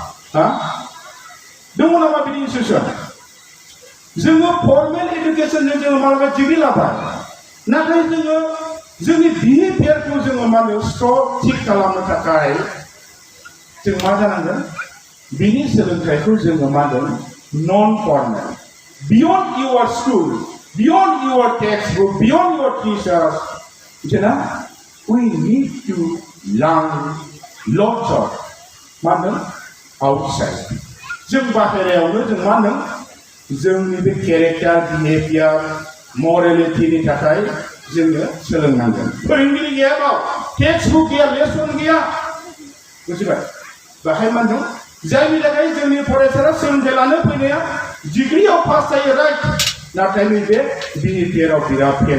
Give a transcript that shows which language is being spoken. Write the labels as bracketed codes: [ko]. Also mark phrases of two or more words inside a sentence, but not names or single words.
[brx] दङ नामा बिनि इनस्टिट्यूशन जोङो [en] formal education [brx] जोङो मालाबा डिग्री लाबाय नाथाय जोङो जोंनि बिहेभियारखौ जोङो मा होनो थिक खालामनो थाखाय जों मा जानांगोन बिनि सोलोंथाइखौ जोङो मा होनो नन [en] formal beyond your school beyond your textbook, beyond your teachers, we need to learn lots of outside. [brx] जों बाहेरायावनो जों मा होनदों जोंनि बे [en] character behaviour morality [brx] थाखाय जोङो सोलोंनांगोन फोरोंगिरि गैयाबा टेक्सटबुक गैया लेसन गैया बुजिबाय बाहाय मा होनदों जायनि थाखाय जोंनि फरायसाया सोलोंथाइ लानो फैनाया डिग्रीआव पास जायो राइट नाथाय नैबे बिहेभियाराव बिराद फेल